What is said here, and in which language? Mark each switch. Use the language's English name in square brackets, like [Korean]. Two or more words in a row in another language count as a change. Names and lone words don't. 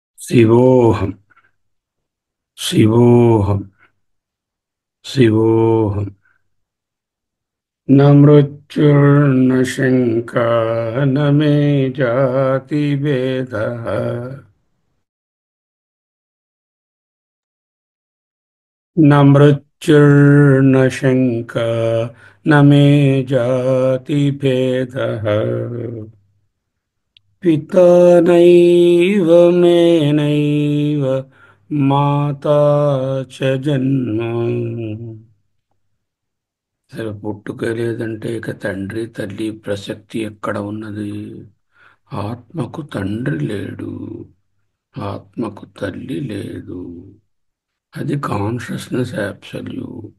[Sanskrit] శివోహం శివోహం శివోహం న మృత్యుర్న శంకా న మే జాతి భేద न मृत्युर्न शङ्का न मे जातिभेदः पिता नैव मे नैव माता च जन्म [Telugu] అసలు పుట్టుక లేదంటే ఇక తండ్రి తల్లి ప్రసక్తి ఎక్కడ ఉన్నది? ఆత్మకు తండ్రి లేడు, ఆత్మకు తల్లి లేదు. [English] అది consciousness absolute.